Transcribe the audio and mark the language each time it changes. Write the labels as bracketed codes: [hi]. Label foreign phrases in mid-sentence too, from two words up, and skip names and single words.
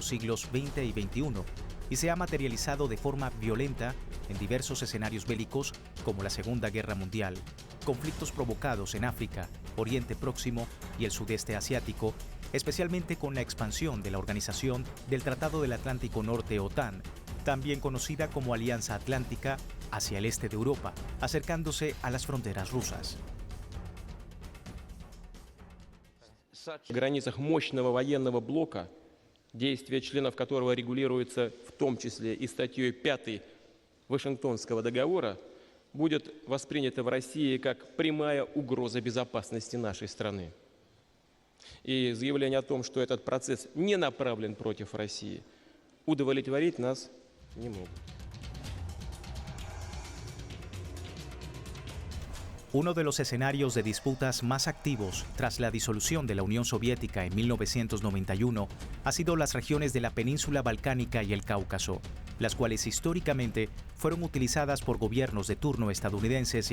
[es] siglos XX y XXI y se ha materializado de forma violenta en diversos escenarios bélicos como la Segunda Guerra Mundial, conflictos provocados en África, Oriente Próximo y el Sudeste Asiático, especialmente con la expansión de la Organización del Tratado del Atlántico Norte OTAN, también conocida como Alianza Atlántica, hacia el este de Europa, acercándose a las fronteras rusas. [ru] В границах мощного военного блока, действия членов которого регулируются в том числе и статьей 5 Вашингтонского договора, будет воспринято в России как прямая угроза безопасности нашей страны. И заявление о том, что этот процесс не направлен против России, удовлетворить нас не могут. [es] Uno de los escenarios de disputas más activos tras la disolución de la Unión Soviética en 1991 ha sido las regiones de la península balcánica y el Cáucaso, las cuales históricamente fueron utilizadas por gobiernos de turno estadounidenses y